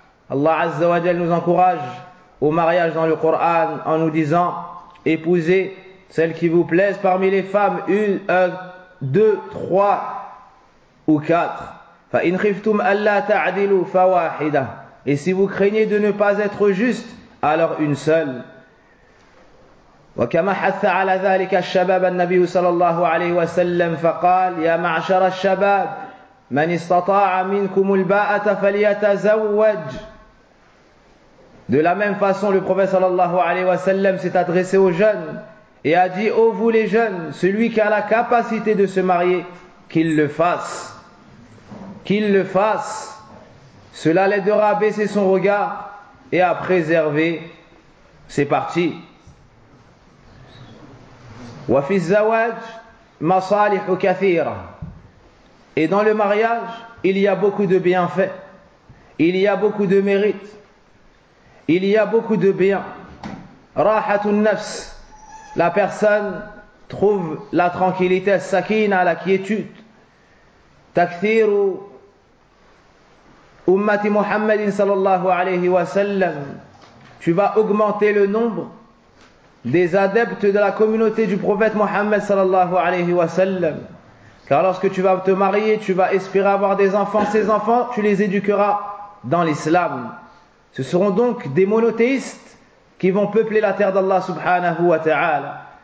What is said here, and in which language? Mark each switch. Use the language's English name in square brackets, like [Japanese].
[French] Allah Azza wa Jal nous encourage au mariage dans le Coran en nous disant épousez celle qui vous plaise parmi les femmes, une, deux, trois ou quatre. [Arabic] فَإِنْ خِفْتُمْ أَلَّا تَعْدِلُوا فَوَاحِدًا. [French] Et si vous craignez de ne pas être juste, alors une seule. [Arabic] وكما حث على ذلك الشباب النبي صلى الله عليه وسلم فقال يا معشر الشباب من استطاع منكم الباءة فليتزوج. [French] De la même façon, le prophète صلى الله عليه وسلم s'est adressé aux jeunes et a dit ô vous les jeunes, celui qui a la capacité de se marier, qu'il le fasse. Qu'il le fasse. Cela l'aidera à baisser son regard et à préserver ses parties. [Arabic] وفي الزواج مصالح كثيرة. [French] Et dans le mariage, il y a beaucoup de bienfaits. Il y a beaucoup de mérites. Il y a beaucoup de biens. [Arabic] راحة النفس. [French] La personne trouve la tranquillité, sakina, la quiétude. [Arabic] تكثير أمة محمد صلى الله عليه وسلم. [French] Tu vas augmenter le nombre des adeptes de la communauté du prophète Mohammed sallallahu alayhi wa sallam. Car lorsque tu vas te marier, tu vas espérer avoir des enfants. Ces enfants, tu les éduqueras dans l'islam. Ce seront donc des monothéistes qui vont peupler la terre d'Allah subhanahu wa ta'ala.